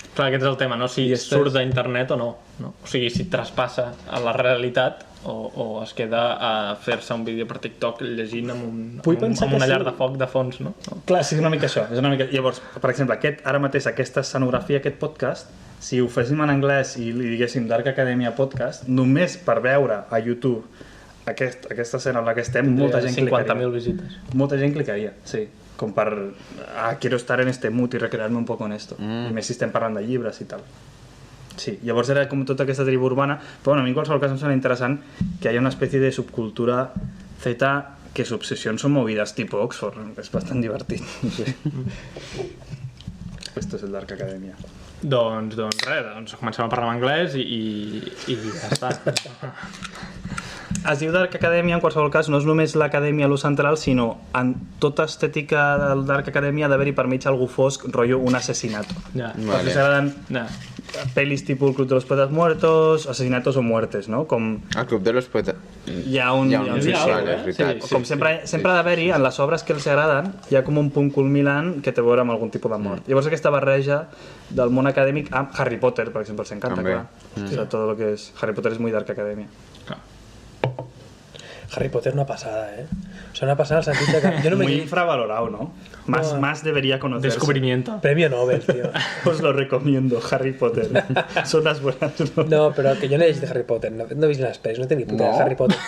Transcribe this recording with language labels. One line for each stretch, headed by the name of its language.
Catalan: Clar, aquest és el tema, no? Si surt d'internet o no. O sigui, si traspassa a la realitat o es queda a fer-se un vídeo per TikTok llegint amb una llar de foc de fons, no? Clar, sí, és una mica això. Llavors, per exemple, ara mateix aquesta escenografia, aquest podcast, si ho féssim en anglès i li diguéssim Dark Academia Podcast, només per veure a YouTube aquesta escena en la que estem, molta gent clicaria. 50.000 visites. Molta gent clicaria, sí. Com per...
Spanish: quiero estar en este mood
Catalan: i recrear-me
Spanish: un poco en esto.
Catalan: I més si estem parlant de llibres i tal. Sí, llavors era com tota aquesta tribu urbana, però bueno, a mi en qualsevol cas em sembla interessant que hi ha una espècie de subcultura Z que
Spanish: su obsesión son movidas tipo Oxford,
Catalan: és bastant divertit, no sé. Esto es el Dark Academia. Doncs res, comencem a parlar en anglès i ja està. Es diu Dark Academia, en qualsevol cas, no és només l'acadèmia a lo central, sinó en tota estètica del Dark Academia ha d'haver-hi per mig algú fosc, rotllo
Spanish: un asesinato.
Catalan: Ja. Perquè s'agraden pelis tipus El Club de los Poetas Muertos, Asesinatos o Muertes, no? Com... El Club de los Poetas... Hi ha un visual, és veritat. Com sempre ha d'haver-hi, en les obres que els agraden, hi ha com un punt culminant que té a veure amb algun tipus de mort. Llavors aquesta barreja del món acadèmic amb Harry Potter, per exemple, els encanta, clar.
Spanish: O sea, todo lo que es...
Catalan: Harry Potter és muy Dark Academia.
Spanish: Harry Potter una pasada, ¿eh? O sea, una pasada en el sentido de que... Yo no me... Muy infravalorado, ¿no? Más debería conocerse. Descubrimiento. Premio Nobel, tío. Os lo recomiendo, Harry Potter. Son las buenas, ¿no? No, pero que yo no he visto Harry Potter, no he visto las pelis, no tengo ni puta de Harry Potter.